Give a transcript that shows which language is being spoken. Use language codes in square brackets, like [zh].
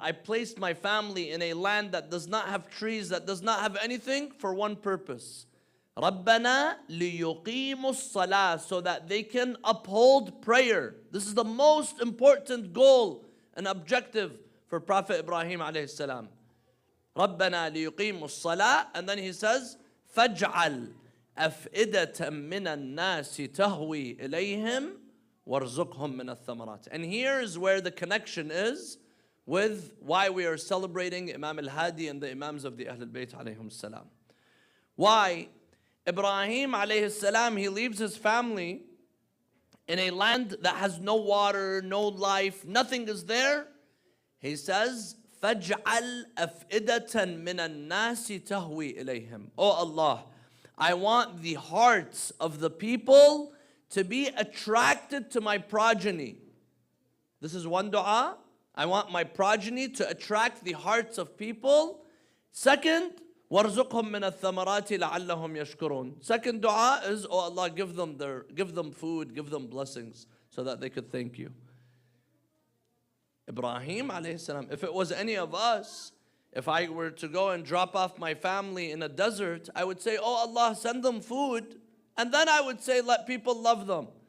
[en] I placed my family in a land that does not have trees, that does not have anything, for one purpose. [ar] رَبَّنَا لِيُقِيمُ الصَّلَاةِ, [en] so that they can uphold prayer. This is the most important goal and objective for Prophet Ibrahim alayhi salam. [ar] رَبَّنَا لِيُقِيمُ الصَّلَاةِ, [en] and then he says, [ar] فَاجْعَلْ أَفْئِدَةً مِّنَ النَّاسِ تَهْوِي إِلَيْهِمْ وَارْزُقْهُمْ مِنَ الثَّمَرَاتِ. [en] And here's where the connection is with why we are celebrating Imam al-Hadi and the Imams of the Ahlul Bayt alayhim salam. Why? Ibrahim alayhi salam, he leaves his family in a land that has no water, no life, nothing is there. He says, [ar] فَاجْعَلْ أَفْئِدَةً مِّنَ النَّاسِ تَهْوِي إِلَيْهِمْ. [en] Oh Allah, I want the hearts of the people to be attracted to my progeny. This is one dua. I want my progeny to attract the hearts of people. Second, [ar] وَارْزُقْهُمْ مِنَ الثَّمَرَاتِ لَعَلَّهُمْ يَشْكُرُونَ. [en] Second dua is, oh Allah, give them food, give them blessings so that they could thank you. Ibrahim alayhi salam, if it was any of us, if I were to go and drop off my family in a desert, I would say, oh Allah, send them food, and then I would say, let people love them.